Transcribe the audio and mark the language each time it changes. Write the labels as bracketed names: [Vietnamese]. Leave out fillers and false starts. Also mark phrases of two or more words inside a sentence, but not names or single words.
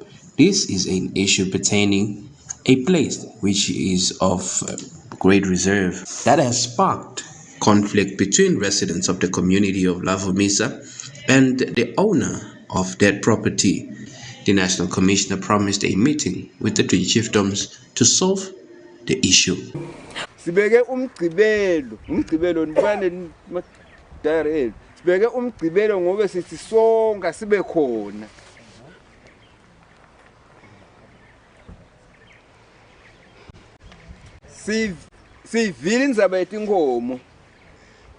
[English] This is an issue pertaining a place which is of great reserve that has sparked conflict between residents of the community of Lavumisa and the owner of that property. The National Commissioner promised a meeting with the 3 chiefdoms to solve the issue. [Swati] Sibeke umgcibelo nibane direct. Sibeke umgcibelo ngobe sithi sonke sibe khona. Sivile indzaba yetinkomo.